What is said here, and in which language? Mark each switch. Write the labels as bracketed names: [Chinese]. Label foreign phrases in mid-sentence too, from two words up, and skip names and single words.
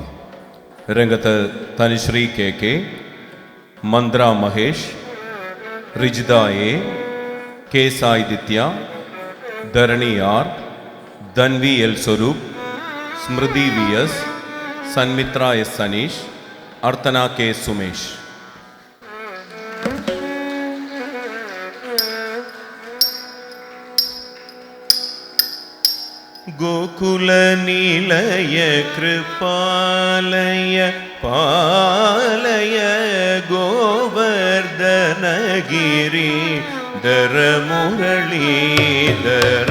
[Malayalam] രംഗത്ത് തനുശ്രീ കെ, മന്ത്ര മഹേഷ്, റിജിത എ, കെ സായിദിത്യ, ധരണി ആർ, ധൻവി എൽ സ്വരൂപ്, സ്മൃതി വി എസ്, സന്മിത്ര എസ് സനീഷ്, അർത്തന കെ സുമേഷ്. [Sanskrit] गोकुल निलय कृपालय पालय गोवर्धन गिरि धर मुरलीधर.